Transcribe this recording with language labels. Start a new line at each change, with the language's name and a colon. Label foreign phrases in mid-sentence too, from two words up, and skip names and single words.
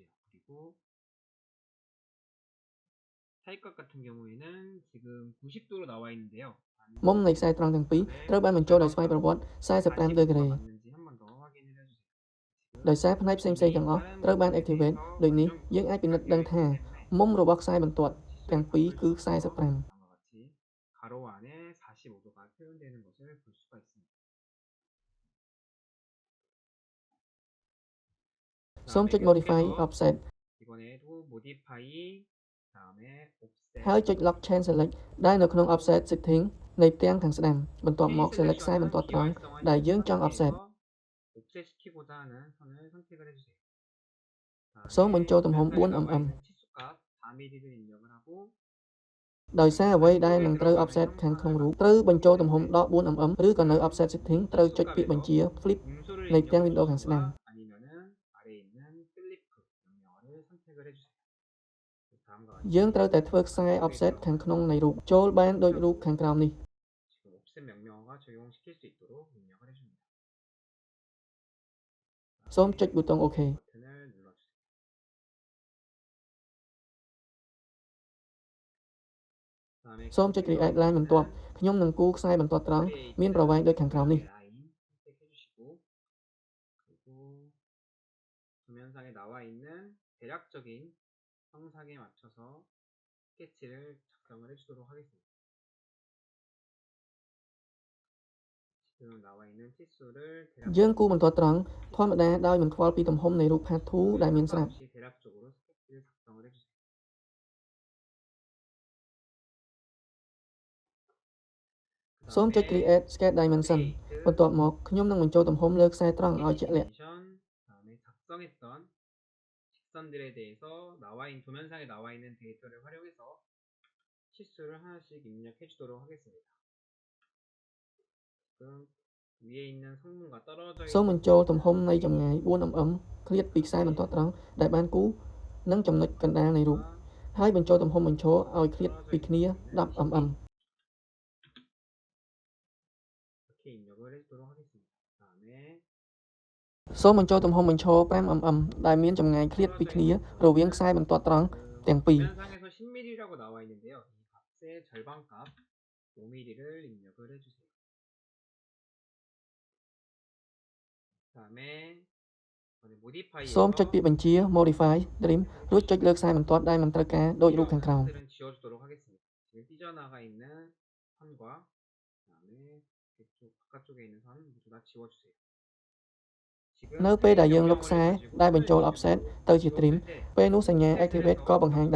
Korean: 그리고 사이값 같은 경우에는 지금 90도로 나와 있는데요.
Khmer: មុំនៃខ្សែត្រង់ទាំងពីរត្រូវបានបញ្ចូលដោយស្វ័យប្រវត្តិ 45 ដឺក្រេ
Korean: 40도가 맞는지 한 번 더 확인을 해주세요.
Khmer: ដោយសារផ្នែកផ្សេងៗទាំងអស់ត្រូវបាន activate ដូចនេះយើងអាចពិនិត្យដឹងថាមុំរបស់ខ្សែបន្ទាត់ទាំងពីរគឺ45
Korean: 다음과 같이 가로 안에 45도가 표현되는 것을 볼 수가 있습니다.
Khmer: សូមចុច
English: Modify Offset
Korean: 이번에도 Modify 다음에 Offset
Khmer: ហើយចុច
English: Lock Chain Select
Khmer: ដែលនៅក្នុង
English: Offset Setting
Khmer: នៃផ្ទាំងខាងស្ដាំបន្ទាប់មក Select ខ្សែបន្ទាត់ត្រង់ដែលយើងចង់ Offset
Korean: 옵셋 시키고자 하는 선을 선택을 해주세요.
Khmer: សូមបញ្ចូលទំហំ 4mm
Korean: 치수값 4mm를 입력을 하고
Khmer: ដោយសារអ្វីដែលនឹងត្រូវ offset ខាងក្នុងរូបត្រូវបញ្ចូលទំហំដក 4mm ឬក៏នៅ
English: offset setting
Khmer: ត្រូវចុចពាក្យបញ្ជា flip
Korean: 음소를
Khmer: នៃផ្ទាំង window ខាងស្ដាំ
Korean: 아니면은 아래에 있는 플리프 명령어를 선택을 해주세요. 다음과
Khmer: យើងត្រូវតែធ្វើខ្សែ offset ខាងក្នុងនៃរូបចូលបានដូចរូបខាងក្រោមនេះ
Korean: 지금 옵셋 명령어가 적용시킬 수 있도록 입력을 해줍니다.
Khmer: សូមចុចប៊ូតុង OK
Korean: 버튼을 눌러주세요.
Khmer: សូមចុច
English: create line
Khmer: បន្ទាប់ខ្ញុំនឹងគូរខ្សែបន្ទាត់ត្រង់មានប្រវែងដូចខាងក្រោមនេះ
Korean: 라인 선택해주시고 그리고 도면상에 나와 있는 대략적인 형상에 맞춰서 스케치를 작성을 해주도록 하겠습니다. 지금 나와 있는 치수를
Khmer: យើងគូរបន្ទាត់ត្រង់ធម្មតាដោយមិនខ្វល់ពីទំហំនៃរូប Part 2 ដែលមានស្រាប់
Korean: 대략적으로 스케치를 작성을 해주세요. 그
Khmer: សូមចុច
English: create sketch dimension
Khmer: បន្ទាប់មកខ្ញុំនឹងបញ្ចូលទំហំលើខ្សែត្រង់ឲ្យជាក់លាក់
Korean: 다음에 작성했던 직선들에 대해서 도면상에 나와 있는 데이터를 활용해서 치수를 하나씩 입력해 주도록 하겠습니다. 지금 위에 있는 성분과 떨어져
Khmer: សូម
Korean: 있는
Khmer: បញ្ចូលទំហំនៃចម្ងាយ 4mm ឃ្លាតពីខ្សែបន្ទាត់ត្រង់ដែលបានគូរនិងចំណុចកណ្ដាលនៃរូបហើយបញ្ចូលទំហំបញ្ឈរឲ្យឃ្លាតពីគ្នា 10mm
Korean: 이렇게 입력을 해주도록 하겠습니다. 다음에
Khmer: សូមបញ្ចូលទំហំបញ្ឈរ 5mm ដែលមានចម្ងាយឃ្លាតពីគ្នារវាងខ្សែបន្ទាត់ត្រង់ទាំងពីរ
Korean: 도면상에서 10mm라고 나와 있는데요. 이 값의 절반값 5mm를 입력을 해주세요. 다음에 modify
Khmer: សូមចុចពាក្យបញ្ជា
English: modify trim
Khmer: រួចចុចលើខ្សែបន្ទាត់ដែលមិនត្រូវការដូចរូបខាងក្រោម
Korean: 지워주도록 하겠습니다. 지금 삐져나가 있는 선과 그다음에 이쪽 바깥쪽에 있는 선 모두 다 지워주세요.
Khmer: នៅពេលដែលយើងលុបខ្សែដែលបញ្ចូល offset ទៅជា trim ពេលនោះសញ្ញា activate ក៏បង្ហាញដែរ